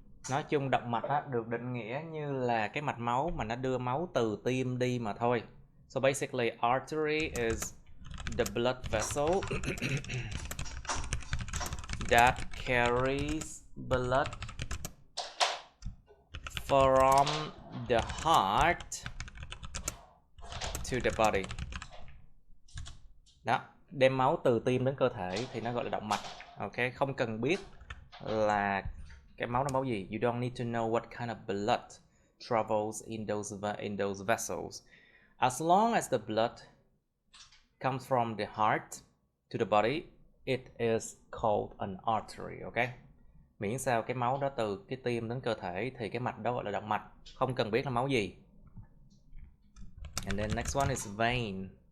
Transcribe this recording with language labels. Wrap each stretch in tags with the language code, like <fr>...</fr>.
<vi>Nói chung động mạch được định nghĩa như là cái mạch máu mà nó đưa máu từ tim đi mà thôi.</vi> <en>So basically artery is the blood vessel that carries blood from the heart to the body.</en> <vi>Đó, đem máu từ tim đến cơ thể thì nó gọi là động mạch. Ok, không cần biết là cái máu nó máu gì.</vi> <en>You don't need to know what kind of blood travels in those vessels. As long as the blood comes from the heart to the body, it is called an artery.</en> <vi>Ok, miễn sao cái máu đó từ cái tim đến cơ thể thì cái mạch đó gọi là động mạch, không cần biết là máu gì.</vi> <en>And then next one is vein.</en>